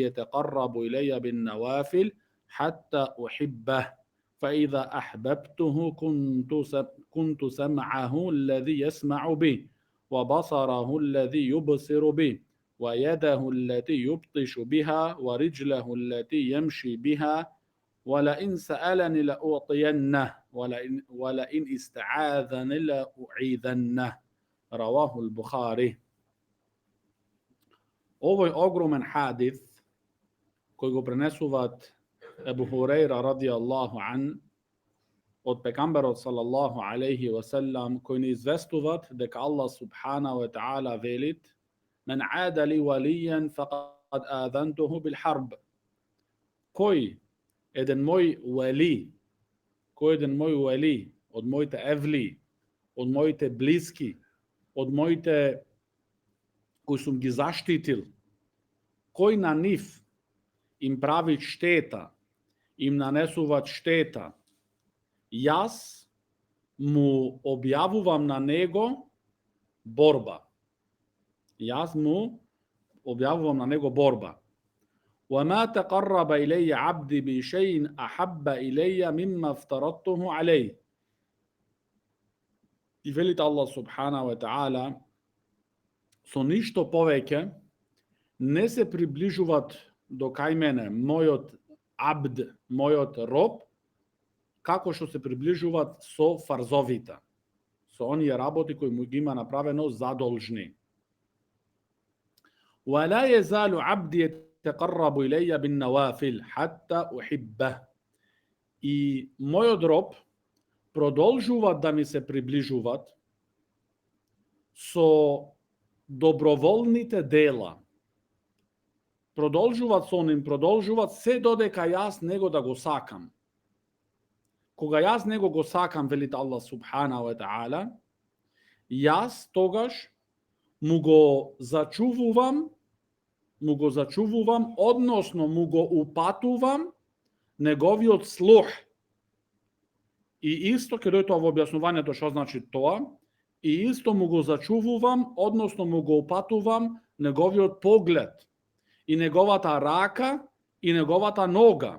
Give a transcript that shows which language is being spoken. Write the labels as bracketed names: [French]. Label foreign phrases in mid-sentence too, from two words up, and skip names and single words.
[Arabic] يتقرب إلي بالنوافل حتى أحبه، فإذا أحببته كنت سمعه الذي يسمع به، وبصره الذي يبصر به، ويده التي يبطش بها، ورجله التي يمشي بها، ولئن سألني لأعطينه، ولئن استعاذني لأعيذنه. رواه البخاري. [Macedonian] Ово је огроман хадис кој го пренесуват Ебу Хурејра [Arabic] رضي الله عنه [Macedonian] од пејгамбера [Arabic] صلى الله عليه وسلم, [Macedonian] кој не известуват дека Алах [Arabic] سبحانه وتعالى [Macedonian] велит: [Arabic] من عادى لي وليا فقد آذنته بالحرب. [Macedonian] Кој еден мој вали, од мојте евли, од мојте блиски, од мојте кои су ги заштитил, кои на њих им правит штета, им нанесуват штета, јаз му објавуват на него борба. [Arabic] وما تقرب إلي عبدي بشيء أحب إلي مما افترضته عليه. [Macedonian] И велите Алах [Arabic] سبحانه وتعالى: [Macedonian] со ништо повеќе не се приближуват до кај мене, мојот абд, мојот роб, како што се приближуват со фарзовита, со они работи кои му има направено задолжни. [Arabic] ولا يزال عبدي يتقرب إلي بالنوافل حتى أحبه. [Macedonian] И мој роб продолжуват да ми се приближуват со доброволните дела. Продолжуват се додека јас него да го сакам. Кога јас него го сакам, велит Allah [Arabic] سبحانه وتعالى, [Macedonian] јас тогаш му го зачувувам, односно му го упатувам неговиот слух. И исто ќе дојде во објаснувањето што значи тоа, и исто му го зачувувам, односно му го упатувам неговиот поглед, и неговата рака, и неговата нога.